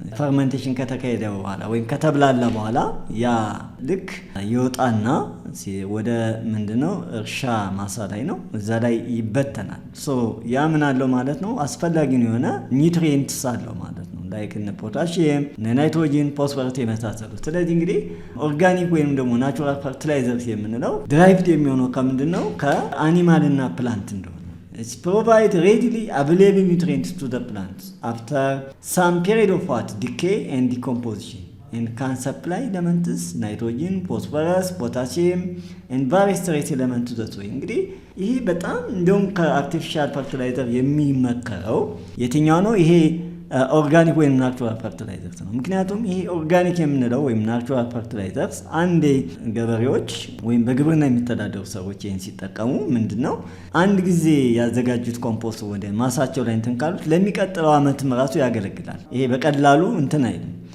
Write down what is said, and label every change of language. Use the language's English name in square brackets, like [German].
[Amharic] ፈርመንቴሽን ከተካሄደ በኋላ ወይም ከተብላላ በኋላ ያ ልክ ይወጣና ወደ ምንድነው እርሻ ማሳ ላይ ነው እዛ ላይ ይበተናል። ያ ምን አለው ማለት ነው? አስፈላጊ የሆነ ኒውትሪየንትስ አለው ማለት ነው ላይክ እነ ፖታሺየም፣ ናይትሮጂን፣ ፎስፈረስ የመሳሰሉት። ስለዚህ እንግዲህ ኦርጋኒክ ወይም ደግሞ ናቹራል ፈርቲላይዘርስ የምንለው ድራይቭድ የሚሆነው ከምንድን ነው? ከአኒማል እና ፕላንት እንደሆነ [English] It provides readily available nutrients to the plants after some period of decay and decomposition and can supply elements nitrogen, phosphorus, potassium and various trace elements to the soil. [Amharic] እንግዲህ ይሄ በጣም እንደውም ከአርቲፊሻል ፈርቲላይዘር የሚመከረው የትኛው ነው? ይሄ ኦርጋኒክ ወይም ናቹራል ፈርቲላይዘርስ ነው። ምክንያቱም ይሄ ኦርጋኒክ የምንለው ወይም ናቹራል ፈርቲላይዘርስ አንዴ ገበሬዎች ወይም በግብርና የሚተዳደሩ ሰዎች ይህን ሲጠቀሙ ምንድነው አንድ ጊዜ ያዘጋጁት ኮምፖስት ወደ ማሳቸው ላይ እንትን ካሉት ለሚቀጥለው ዓመትም ራሱ ያገለግላል። ይሄ በቀላሉ እንትን አይልም።